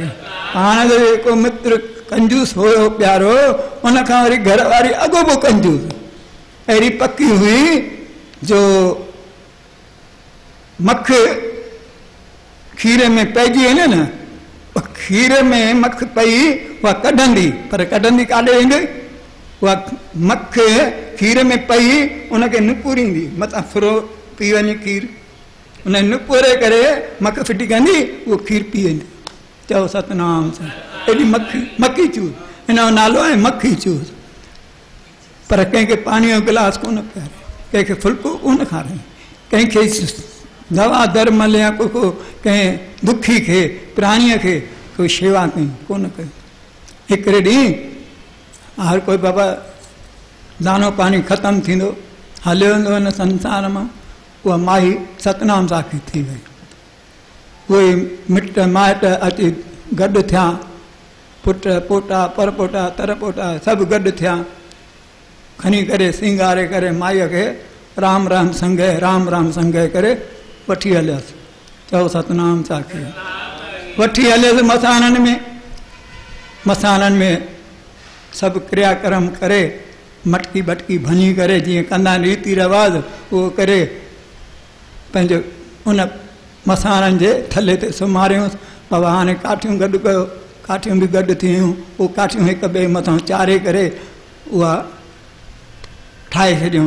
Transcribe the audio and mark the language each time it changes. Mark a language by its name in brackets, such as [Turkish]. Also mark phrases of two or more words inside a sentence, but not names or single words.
[Sindhi] हाणे जेको मित्र कंजूस हुयो प्यारो, उनखां वरी घरवारी अॻोपो कंजूस, अहिड़ी पकी हुई जो मख खीर में पइजी वञे न, खीर में मख पई उहा कढंदी, पर कढंदी काॾे वेंदी? उहा मख खीर में पई उनखे निपूरींदी, मथां फुरो पी वञे खीर, उन निपूरे करे मख फिटी कंदी, उहो खीर पी वेंदी। चओ सतनाम सां। एॾी मक्खी चूस, हिन जो नालो आहे मक्खी चूस। पर कंहिंखे पाणीअ जो गिलास कोन पीआरे, कंहिंखे फुल्को कोन खाराई, कंहिंखे दवा दरमल या को कंहिं दुखी खे प्राणीअ खे कोई शेवा कई कोन कई। हिकिड़े ॾींहुं हर कोई बाबा दानो पाणी ख़तमु थींदो, हलियो वेंदो हिन संसार मां, उहा माई सतनाम साखी थी वई। उहे मिट माइट अची गॾु थिया, पुट पोटा परपोटा तरपोटा सभु गॾु थिया, खणी करे सिंगारे करे माईअ खे राम राम संघे करे वठी हलियसि। चओ सतनाम साखी। वठी हलियसि मसाणनि में, मसाननि में सभु क्रियाक्रम करे मटकी बटकी भञी करे जीअं कंदा आहिनि रीति रिवाज उहो करे पंहिंजो उन मसाननि जे थले ते सुम्हारियूंसि। बाबा हाणे काठियूं गॾु कयो, काठियूं बि गॾु थियूं, उहो काठियूं हिक ॿिए मथां चाढ़े करे उहा ठाहे छॾियूं।